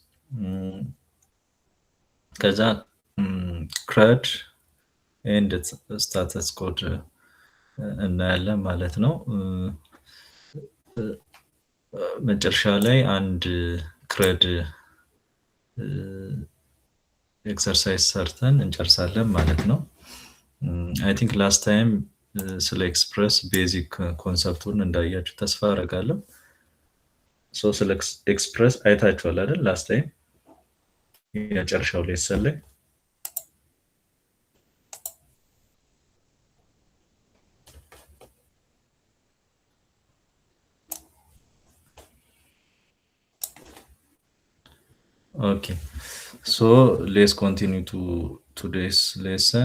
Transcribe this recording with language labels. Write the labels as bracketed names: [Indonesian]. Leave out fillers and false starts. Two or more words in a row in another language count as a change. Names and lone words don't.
[Amharic] ከዛ [English] CRUD and status code [Amharic] እናያለን ማለት ነው። መጨረሻ ላይ አንድ CRUD ኤክሰርሳይዝ ሰርተን እንጨርሳለን ማለት ነው። [English] I think last time [Amharic] ስለ ኤክስፕረስ ቤዚክ ኮንሰፕቱን እንዳያችሁ ተስፋ አደርጋለሁ። ስለ ኤክስፕረስ አይታችኋል አይደል? [English] last time [Amharic] የመጨረሻው ሌሰን ላይ [English] okay, so let's continue to today's lesson.